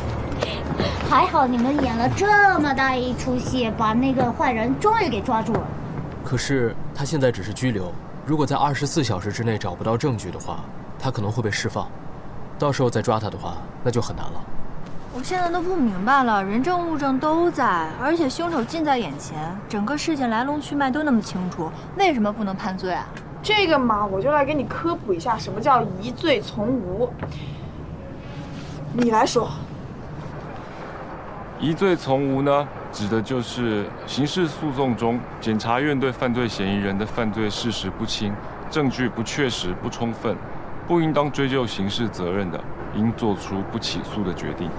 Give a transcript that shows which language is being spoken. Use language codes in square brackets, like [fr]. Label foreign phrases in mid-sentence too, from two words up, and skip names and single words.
[zh] 還好你們演了這麼大一出戲，把那個壞人終於給抓住了。可是他現在只是拘留，如果在24小時之內找不到證據的話，他可能會被釋放。到時候再抓他的話，那就很難了。我現在都不明白了，人證物證都在，而且兇手近在眼前，整個事件來龍去脈都那麼清楚，為什麼不能判罪啊？這個嘛，我就來給你科普一下什麼叫疑罪從無。你來說。疑罪從無呢，指的就是刑事訴訟中，檢察院對犯罪嫌疑人的犯罪事實不清、證據不確實、不充分，不應當追究刑事責任的，應作出不起訴的決定。